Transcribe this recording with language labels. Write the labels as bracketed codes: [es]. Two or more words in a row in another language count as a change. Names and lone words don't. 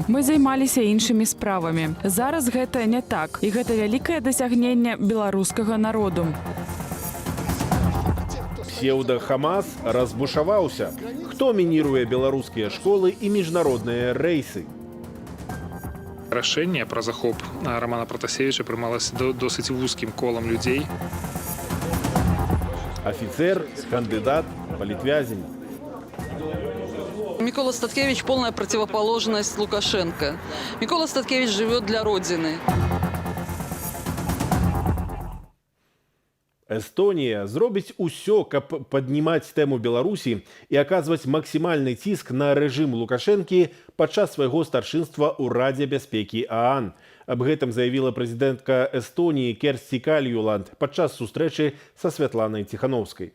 [be] Мы займаліся іншымі справамі. Зараз гэта не так, і гэта вялікае дасягненне беларускага народу. Псеўда-Хамас разбушаваўся. Хто мініруе беларускія школы і міжнародныя рэйсы? Рашэнне пра захоп Романа Пратасевіча прымалася досыць вузкім колам людзей. [ru] Офицер, кандидат, политвязень. Микола Статкевич – полная противоположность Лукашенко. Микола Статкевич живет для Родины. [be] Эстонія зробіць усё, каб паднімаць тэму Беларусі і аказваць максімальны ціск на рэжым Лукашэнкі падчас свайго старшынства ў Радзе бяспекі ААН. Аб гэтым заявіла прэзідэнтка Эстоніі Керсці Кальюланд падчас сустрэчы са Святланай Ціхановскай.